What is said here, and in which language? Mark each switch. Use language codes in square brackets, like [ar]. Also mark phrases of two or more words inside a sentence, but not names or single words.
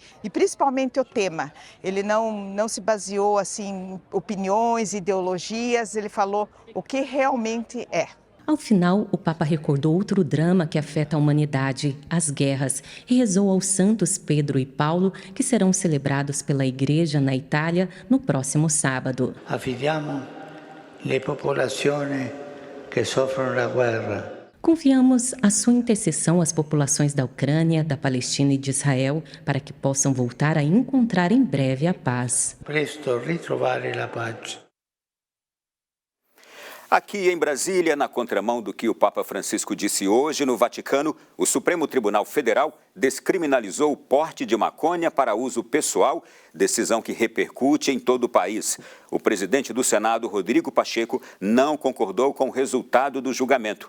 [pt] E principalmente o tema, ele não se baseou assim, em opiniões, ideologias, ele falou o que realmente é. Ao final, o Papa recordou outro drama que afeta a humanidade, as guerras, e rezou aos santos Pedro e Paulo, que serão celebrados pela Igreja na Itália no próximo sábado. [it] Affidiamo le popolazioni che soffrono la guerra. [pt] Confiamos a sua intercessão às populações da Ucrânia, da Palestina e de Israel, para que possam voltar a encontrar em breve a paz. [it] Presto ritrovare la pace. [pt] Aqui em Brasília, na contramão do que o Papa Francisco disse hoje no Vaticano, o Supremo Tribunal Federal descriminalizou o porte de maconha para uso pessoal, decisão que repercute em todo o país. O presidente do Senado, Rodrigo Pacheco, não concordou com o resultado do julgamento.